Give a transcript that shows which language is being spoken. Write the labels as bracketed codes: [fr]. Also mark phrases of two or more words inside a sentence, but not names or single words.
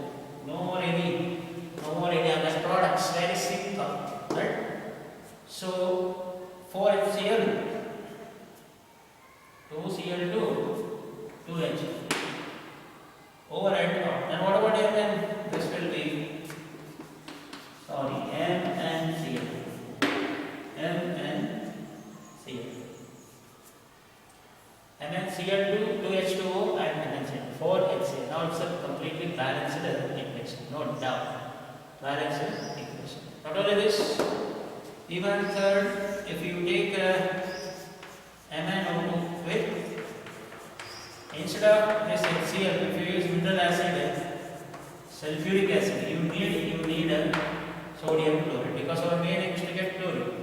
[en] No more any other products. Very simple, right? So 4HCl, 2Cl2, 2H. Over and out. And what about Mn? This will be, MnCl. MnCl2, 2H2O and MnCl, 4HCl. Now it's a completely balanced equation, no doubt. Balanced equation. Not only this, even third, if you take MnO2 with, instead of this HCl, if you use mineral acid, sulfuric acid, you need a sodium chloride, because our main aim is to get chlorine.